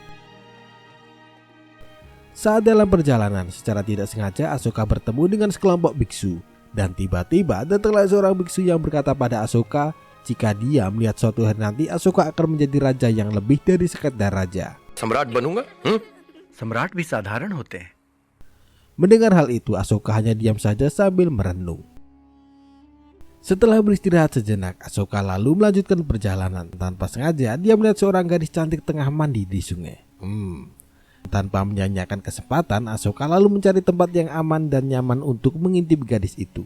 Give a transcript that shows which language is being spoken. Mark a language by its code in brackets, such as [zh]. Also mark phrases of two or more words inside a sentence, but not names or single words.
[id] Saat dalam perjalanan, secara tidak sengaja Ashoka bertemu dengan sekelompok biksu. Dan tiba-tiba datanglah seorang biksu yang berkata pada Ashoka jika dia melihat suatu hari nanti Ashoka akan menjadi raja yang lebih dari sekedar raja. [hi] सम्राट बनूँगा? सम्राट भी साधारण होते. [id] Mendengar hal itu, Ashoka hanya diam saja sambil merenung. Setelah beristirahat sejenak, Ashoka lalu melanjutkan perjalanan. Tanpa sengaja dia melihat seorang gadis cantik tengah mandi di sungai. Tanpa menyia-nyiakan kesempatan, Ashoka lalu mencari tempat yang aman dan nyaman untuk mengintip gadis itu.